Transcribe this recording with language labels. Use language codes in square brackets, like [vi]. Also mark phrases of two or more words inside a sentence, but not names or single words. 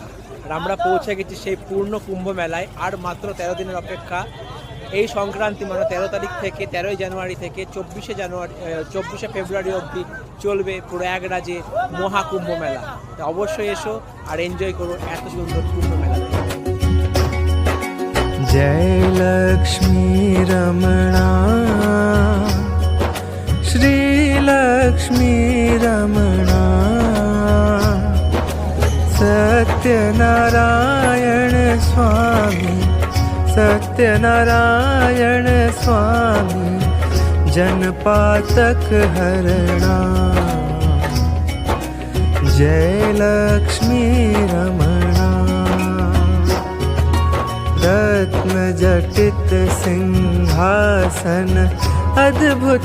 [bn] আর আমরা পৌঁছে গেছি সেই পূর্ণ কুম্ভ মেলায়। আর মাত্র 13 দিনের অপেক্ষা। এই সংক্রান্তি মানে 13 তারিখ থেকে 13 জানুয়ারি থেকে 24শে ফেব্রুয়ারি অবধি চলবে প্রয়াগরাজে মহাকুম্ভ মেলা। তো অবশ্যই এসো আর এনজয় করো এত সুন্দর কুম্ভ মেলা। [hi] जय लक्ष्मी रमणा श्री लक्ष्मी रमणा सत्यनारायण स्वामी सत्यनारायण स्वामी जनपातक हरणा जय लक्ष्मी रमणा रत्न जटित सिंहासन अद्भुत